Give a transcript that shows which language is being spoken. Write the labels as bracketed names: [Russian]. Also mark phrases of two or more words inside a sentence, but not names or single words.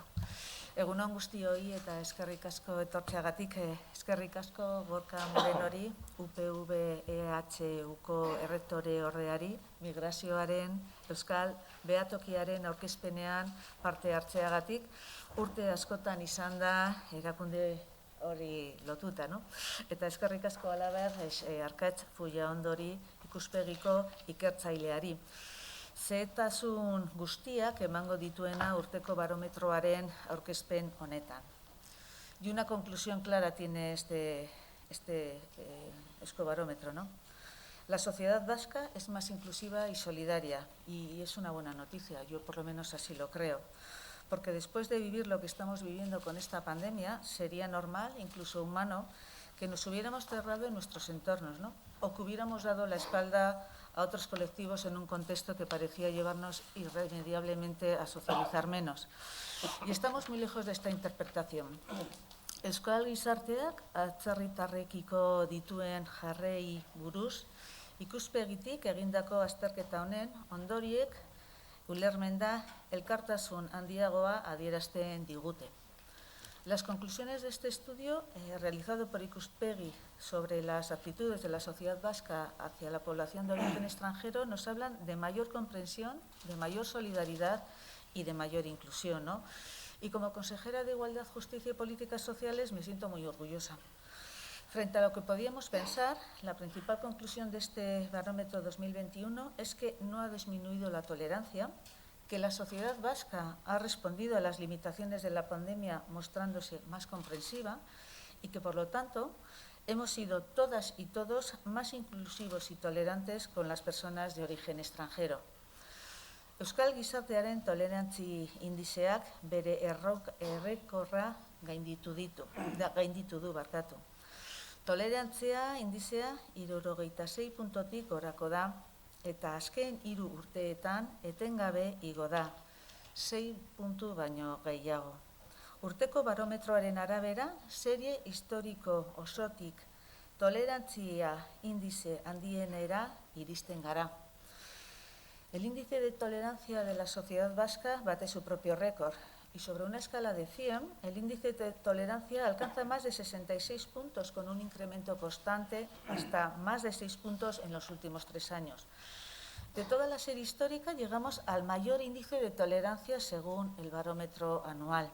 [Basque] Egun on guztioi eta eskerrik asko etortzeagatik, eskerrik asko Gorka Morenori, UPV-EHUko errektore ordeari, migrazioaren Euskal Behatokiaren aurkezpenean parte hartzeagatik, urte askotan izan da erakunde hori lotuta, no? Eta eskerrik asko halaber, Arkatz Fullaondori ikuspegiko ikertzaileari. Zehetasun guztiak emango dituena urteko barometroaren aurkezpen honetan. [Spanish] Y una conclusión clara tiene este barómetro, ¿no? La sociedad vasca es más inclusiva y solidaria, y es una buena noticia, yo por lo menos así lo creo. Porque después de vivir lo que estamos viviendo con esta pandemia, sería normal, incluso humano, que nos hubiéramos cerrado en nuestros entornos, ¿no? O que hubiéramos dado la espalda a otros colectivos en un contexto que parecía llevarnos irremediablemente a socializar menos. Y estamos muy lejos de esta interpretación. [Basque] Euskal gizarteak atzerritarrekiko dituen jarrei buruz, ikuspegitik egindako azterketa honen ondoriek ulermen da elkartasun handiagoa adierazten digute. [Spanish] Las conclusiones de este estudio, realizado por Ikuspegi sobre las actitudes de la sociedad vasca hacia la población de origen extranjero, nos hablan de mayor comprensión, de mayor solidaridad y de mayor inclusión, ¿no? Y como consejera de Igualdad, Justicia y Políticas Sociales me siento muy orgullosa. Frente a lo que podíamos pensar, la principal conclusión de este barómetro 2021 es que no ha disminuido la tolerancia, que la sociedad vasca ha respondido a las limitaciones de la pandemia mostrándose más comprensiva y que, por lo tanto, hemos sido todas y todos más inclusivos y tolerantes con las personas de origen extranjero. [Basque] Euskal gizartearen tolerantzi indizeak bere errekorra gainditu du. Tolerantzia indizea 76 puntotik gorako da, eta azken 3 urteetan etengabe igo da, 6 puntu baino gehiago. Urteko barometroaren arabera, serie historiko osotik tolerantzia indize handienera iristen gara. [Spanish] El índice de tolerancia de la sociedad vasca bate su propio récord y sobre una escala de 100, el índice de tolerancia alcanza más de 66 puntos con un incremento constante hasta más de 6 puntos en los últimos 3 años. De toda la serie histórica llegamos al mayor índice de tolerancia según el barómetro anual.